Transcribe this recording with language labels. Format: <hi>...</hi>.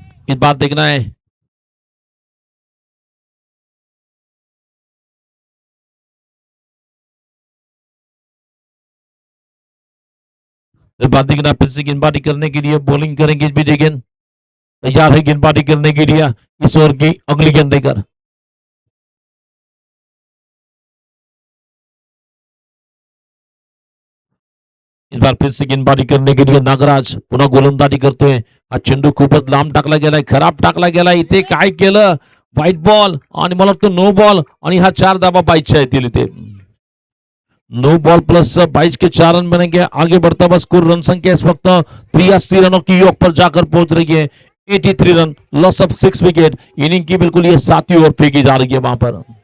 <hi>इस बात देखना है इस बात देखना, फिर से गेंदबाजी करने के लिए बॉलिंग करेंगे विजय गेंद, तैयार है गेंदबाजी करने के लिए इस ओवर की अगली गेंद देकर। इस बार फिर से गेंदबाजी करने के लिए नागराज</hi> <mr>पुन्हा गोलंदाजी करतोय। हा चेंडू खूपच लांब टाकला गेलाय, खराब टाकला गेलाय, इथे काय केलं, व्हाईट बॉल आणि मला वाटतं नो बॉल आणि हा 4 धावा 22 येतील इथे।</mr> <hi>नो बॉल प्लस 22 के 4 रन बनेंगे, आगे बढ़ता हुआ स्कोर रन संख्या इस वक्त 83 रनों की योग पर जाकर पहुंच रही है। 83 run, loss of 6 wicket, inning की बिल्कुल ये 7वीं ओवर फेंकी जा रही है वहां पर।</hi>